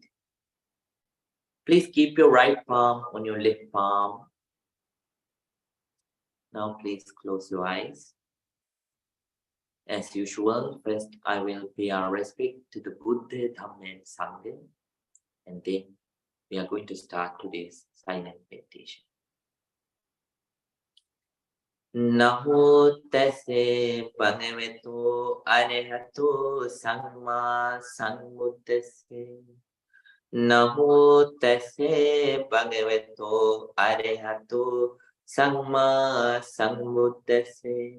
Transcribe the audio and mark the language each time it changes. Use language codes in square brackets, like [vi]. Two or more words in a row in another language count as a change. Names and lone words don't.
[en] Please keep your right palm on your left palm. Now please close your eyes. As usual, first I will pay our respect to the Buddha, Dhamma and Sangha, and then we are going to start today's silent meditation. [pi] Namo tassa bhagavato arahato samma sambuddhassa. Namo tassa bhagavato arahato samma sambuddhassa.